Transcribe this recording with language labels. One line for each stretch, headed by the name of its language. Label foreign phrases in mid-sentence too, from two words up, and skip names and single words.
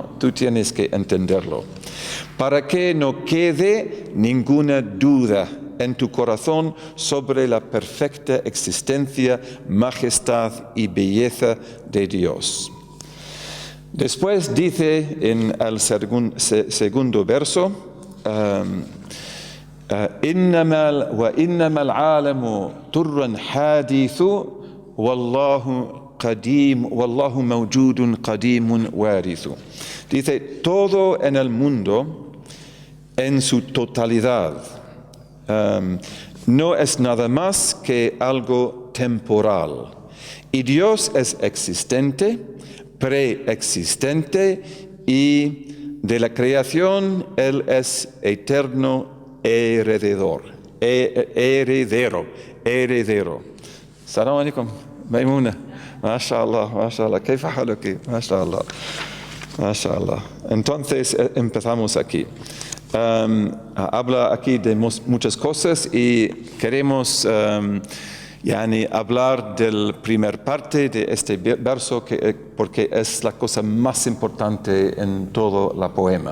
Spanish: Tú tienes que entenderlo. Para que no quede ninguna duda en tu corazón sobre la perfecta existencia, majestad y belleza de Dios. Después dice en el segundo verso,
Arabic: إنما العالم طر حادث والله قديم والله موجود قديم وارث.
Spanish: Dice, todo en el mundo, en su totalidad, no es nada más que algo temporal. Y Dios es existente, preexistente, y de la creación Él es eterno heredero.
Arabic: سلام عليكم, Maimuna.
Spanish: MashaAllah. ¿Qué aquí? MashaAllah. Entonces empezamos aquí. Habla aquí de muchas cosas y queremos hablar del primer parte de este verso porque es la cosa más importante en todo la poema.